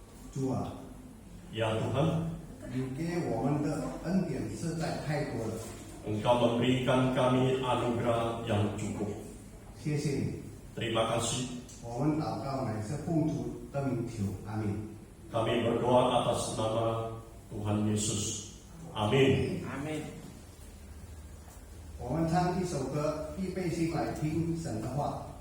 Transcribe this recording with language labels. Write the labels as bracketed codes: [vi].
[zh] 主啊， [id] Ya Tuhan, [zh] 你给我们的恩典实在太多了， [id] Engkau memberikan kami anugerah yang cukup. [zh] 谢谢你。 [id] Terima kasih. [zh] 我们祷告乃是奉主的名求，阿门。 [id] Kami berdoa atas nama Tuhan Yesus. Amin. Amin. [zh] 我们唱一首歌，预备心来听神的话。